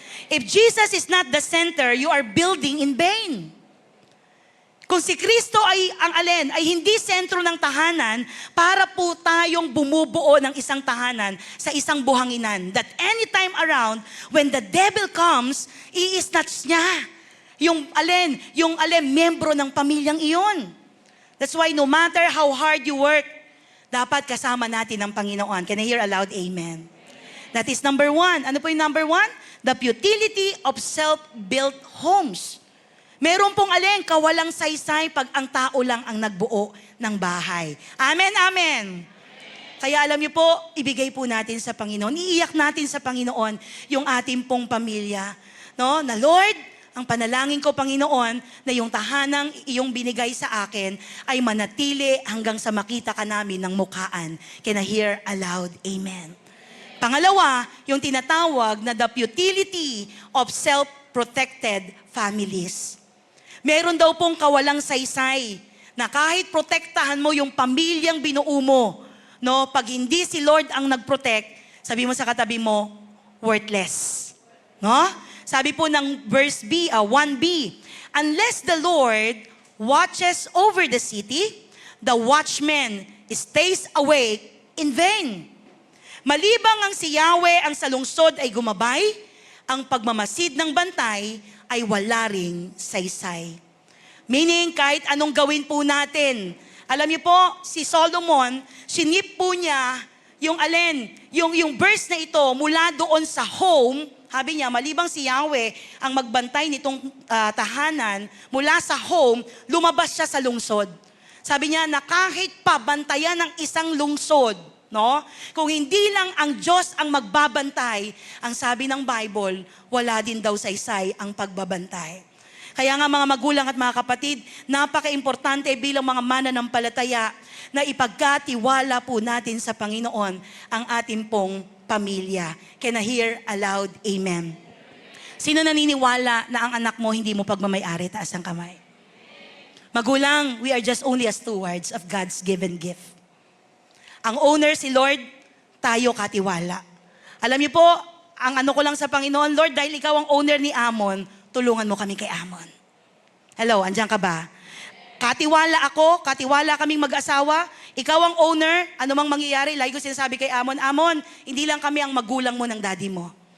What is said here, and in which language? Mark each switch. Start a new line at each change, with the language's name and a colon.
English: If Jesus is not the center, you are building in vain.
Filipino: Kung si Kristo ay ang alin, ay hindi sentro ng tahanan, para po tayong bumubuo ng isang tahanan sa isang buhanginan.
English: That anytime around, when the devil comes,
Filipino: i-snatch niya yung alin, membro ng pamilyang iyon.
English: That's why no matter how hard you work,
Filipino: dapat kasama natin ang Panginoon.
English: Can I hear a loud amen? That is number 1.
Filipino: Ano po yung number 1?
English: The futility of self-built homes.
Filipino: Meron pong kawalang saysay pag ang tao lang ang nagbuo ng bahay. Amen, amen. Kaya alam niyo po, ibigay po natin sa Panginoon. Iiyak natin sa Panginoon yung ating pong pamilya. No? Na Lord, ang panalangin ko, Panginoon, na yung tahanang iyong binigay sa akin ay manatili hanggang sa makita ka namin ng mukhaan.
English: Can I hear aloud? Amen.
Filipino: Pangalawa, yung tinatawag na
English: the futility of self-protected families.
Filipino: Meron daw pong kawalang saysay na kahit protektahan mo yung pamilyang binuo mo, no, pag hindi si Lord ang nag-protect, sabi mo sa katabi mo, worthless. No? Sabi po ng
English: verse 1b, unless the Lord watches over the city, the watchman stays awake in vain.
Filipino: Malibang ang si Yahweh ang sa lungsod ay gumabay, ang pagmamasid ng bantay ay wala ring saysay. Meaning, kahit anong gawin po natin. Alam niyo po, si Solomon, sinip po niya yung verse na ito mula doon sa home. Sabi niya, malibang si Yahweh ang magbantay nitong tahanan, mula sa home, lumabas siya sa lungsod. Sabi niya na kahit pabantayan ng isang lungsod, no? Kung hindi lang ang Diyos ang magbabantay, ang sabi ng Bible, wala din daw saysay ang pagbabantay. Kaya nga mga magulang at mga kapatid, napaka-importante bilang mga mananampalataya na ipagkatiwala po natin sa Panginoon ang ating pong pamilya. Can I hear aloud? Amen. Sino naniniwala na ang anak mo hindi mo pagmamayari? Taas ang kamay.
English: Magulang, we are just only as stewards of God's given gift.
Filipino: Ang owner si Lord, tayo katiwala. Alam niyo po, ang ano ko lang sa Panginoon, Lord, dahil ikaw ang owner ni Amon, tulungan mo kami kay Amon. Hello, andyan ka ba? Katiwala ako, katiwala kaming mag-asawa, ikaw ang owner, ano mang mangyayari, lagi ko sinasabi kay Amon, Amon, hindi lang kami ang magulang mo ng daddy mo.